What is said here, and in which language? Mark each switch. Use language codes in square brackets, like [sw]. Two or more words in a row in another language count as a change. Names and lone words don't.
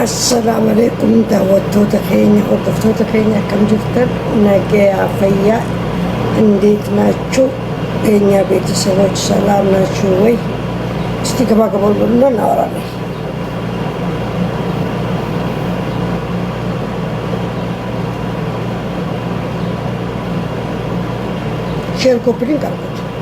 [ar] السلام عليكم [om] daawwattoota keenya hordoftoota keenya akkam jirtan nagaa fayyaa [am] እንዴት ናችሁ የኛ ቤተሰቦች ሰላም ናችሁ ወይ? እስቲ ገባ ገባ ብለን እናወራለን። ሼር ኮፕሊንግ አድርጉት።